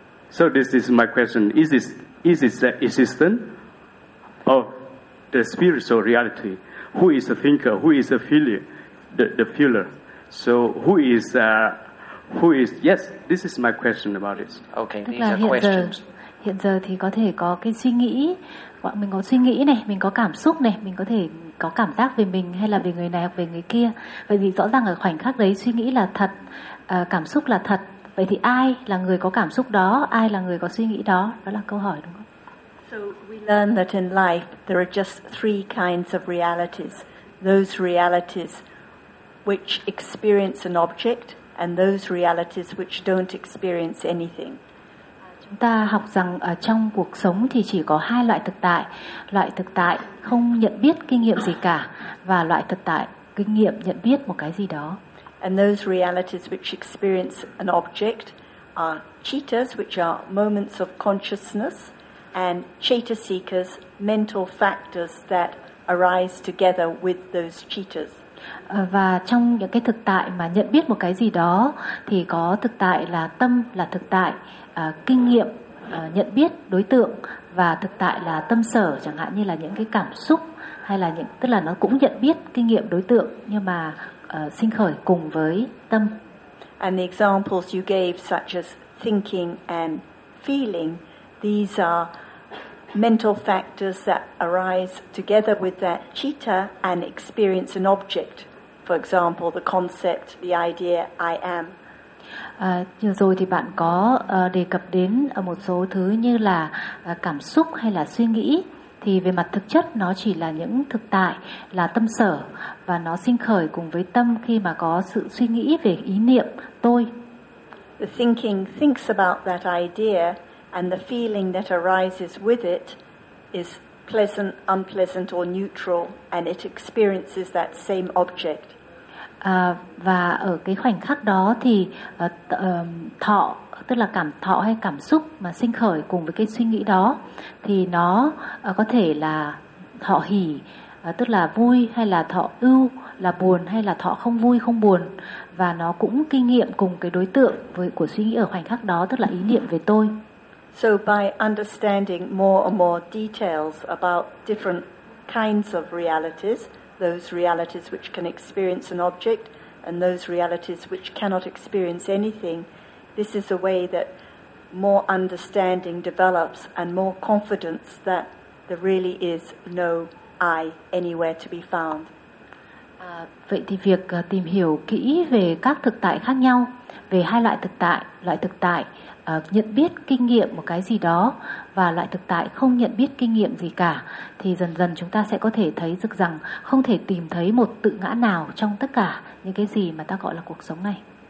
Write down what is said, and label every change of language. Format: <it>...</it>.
<en>So this is my question. Is this the existence of the spiritual reality? Who is a thinker? Who is a feeler? The feeler. So who is, yes, this is my question about this. Okay, these are questions.</en> <vi>Hiện giờ thì có thể có cái suy nghĩ, mình có suy nghĩ này, mình có cảm xúc này, mình có thể có cảm giác về mình hay là về người này hoặc về người kia. Vậy thì rõ ràng ở khoảnh khắc đấy suy nghĩ là thật, cảm xúc là thật. Vậy thì ai là người có cảm xúc đó, ai là người có suy nghĩ đó? Đó là câu hỏi đúng không?</vi> <en>So we learn that in life there are just three kinds of realities. Those realities which experience an object and those realities which don't experience anything.</en> <vi>Chúng ta học rằng ở trong cuộc sống thì chỉ có hai loại thực tại không nhận biết kinh nghiệm gì cả và loại thực tại kinh nghiệm nhận biết một cái gì đó.</vi> <en>And those realities which experience an object are cittas, which are moments of consciousness, and cittasikas, mental factors that arise together with those cittas.</en> <vi>Và trong những cái thực tại mà nhận biết một cái gì đó thì có thực tại là tâm, là thực tại kinh nghiệm, nhận biết đối tượng, và thực tại là tâm sở, chẳng hạn như là những cái cảm xúc, hay là những, tức là nó cũng nhận biết kinh nghiệm đối tượng nhưng mà sinh khởi cùng với tâm.</vi> <en>And the examples you gave such as thinking and feeling, these are mental factors that arise together with that citta and experience an object. For example, the concept, the idea, I am.</en> <vi>Vừa rồi thì bạn có đề cập đến một số thứ như là cảm xúc hay là suy nghĩ. Thì về mặt thực chất nó chỉ là những thực tại, là tâm sở. Và nó sinh khởi cùng với tâm khi mà có sự suy nghĩ về ý niệm tôi.</vi> <en>The thinking thinks about that idea. And the feeling that arises with it is pleasant, unpleasant, or neutral, and it experiences that same object.</en> <vi>Và ở cái khoảnh khắc đó thì thọ, tức là cảm thọ hay cảm xúc mà sinh khởi cùng với cái suy nghĩ đó, thì nó có thể là thọ hỉ, tức là vui, hay là thọ ưu, là buồn, hay là thọ không vui, không buồn, và nó cũng kinh nghiệm cùng cái đối tượng với của suy nghĩ ở khoảnh khắc đó, tức là ý niệm về tôi.</vi> <en>So by understanding more and more details about different kinds of realities, those realities which can experience an object and those realities which cannot experience anything, this is a way that more understanding develops and more confidence that there really is no I anywhere to be found.</en> <vi>Vậy thì việc tìm hiểu kỹ về các thực tại khác nhau, về hai loại thực tại nhận biết kinh nghiệm một cái gì đó và loại thực tại không nhận biết kinh nghiệm gì cả, thì dần dần chúng ta sẽ có thể thấy được rằng không thể tìm thấy một tự ngã nào trong tất cả những cái gì mà ta gọi là cuộc sống này.</vi>